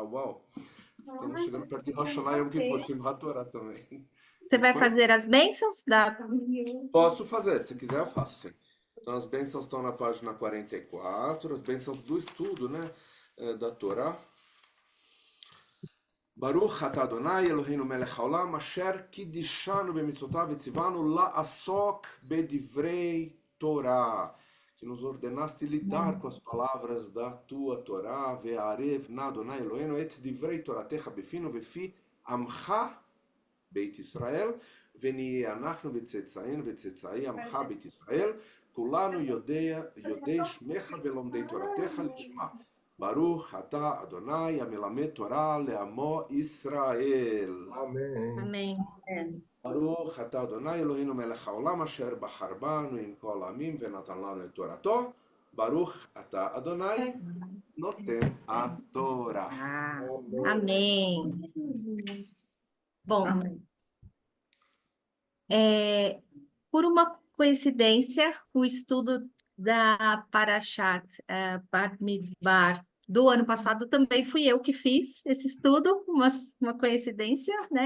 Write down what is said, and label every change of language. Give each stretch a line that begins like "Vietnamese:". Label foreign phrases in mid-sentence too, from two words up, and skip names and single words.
Portuguese: Uau! Estamos chegando perto de Rosh Hashanah Yom Kippur, Simchat Torá também. Você vai Foi? fazer as bênçãos? Dá. Posso fazer, se quiser eu faço, sim. Então as bênçãos estão na página 44, as bênçãos do estudo, né, da Torá.
Hebrew: ברוך אתה אדוני אלוהינו מלך העולם אשר קידשנו במצוותיו וציוונו לעסוק בדברי Torá,
Portuguese: que nos ordenaste lidar com as palavras da tua Torá,
Hebrew: והערב נא אדוני אלוהינו את דברי תורתך בפינו ובפי עמך בית ישראל, ונהיה אנחנו וצאצאינו וצאצאי עמך בית ישראל, כולנו יודעי שמך ולומדי תורתך לשמה. ברוך אתה אדוני המלמד תורה לעמו ישראל.
Portuguese: Amém.
Hebrew: ברוך אתה אדוני אלוהינו מלך העולם אשר בחר בנו עם כל העמים ונתן לנו את תורתו. ברוך אתה אדוני נותן התורה.
Portuguese: Ah, amém. Bom, por uma coincidência, o estudo da Parashat Bamidbar do ano passado também fui eu que fiz esse estudo, uma coincidência, né?